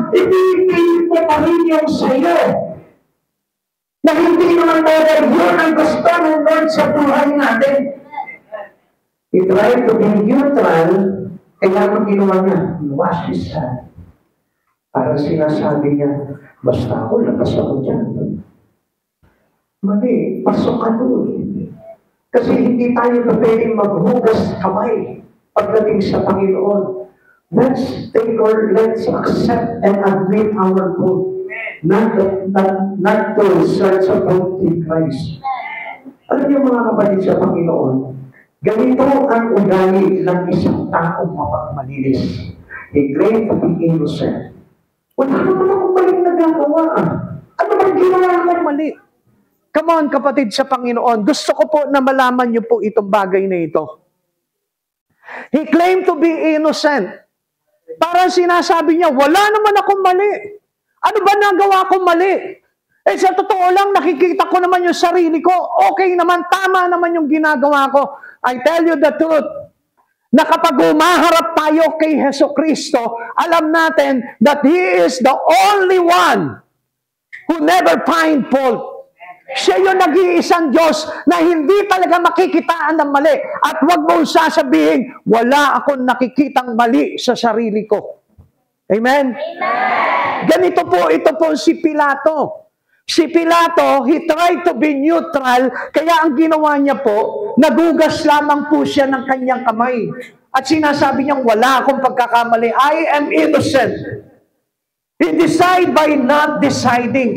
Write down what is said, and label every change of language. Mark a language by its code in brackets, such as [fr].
[tl] Ipipilit mo pa rin yung sa iyo. Na hindi naman tayo yun ang gusto ng Lord sa buhay natin. [en] He tried to be neutral, [tl] kaya ang ginawa niya, [en] wash his hand. [tl] Parang sinasabi niya, basta ako, labas ako dyan. Mali, pasok ka doon. Kasi hindi tayo na pwedeng maghugas kamay pagdating sa Panginoon. [en] Let's accept and admit our fault. Not to search about in Christ. [tl] Alam niyo mga kapatid sa Panginoon, ganito ang ugali ng isang taong mapagmalinis. [en] He claimed to be innocent. [tl] Wala naman akong maling nagagawa. Ano bang ginawa akong mali? [en] Come on, [tl] kapatid sa Panginoon. Gusto ko po na malaman niyo po itong bagay na ito. [en] He claimed to be innocent. [tl] Parang sinasabi niya, wala naman akong mali. Ano ba nagawa akong mali? Eh sa totoo lang, nakikita ko naman yung sarili ko. Okay naman, tama naman yung ginagawa ko. [en] I tell you the truth. [tl] Na kapag umaharap tayo kay Jesucristo, alam natin [en] that He is the only one who never find fault. [tl] Siya yung nag-iisang Diyos na hindi talaga makikitaan ng mali. At huwag mong sasabihin, wala akong nakikitang mali sa sarili ko. Amen? Amen. Ganito po, ito po si Pilato. Si Pilato, [en] he tried to be neutral, [tl] kaya ang ginawa niya po, nagugas lamang po siya ng kanyang kamay. At sinasabi niya, wala akong pagkakamali. [en] I am innocent. He decide by not deciding.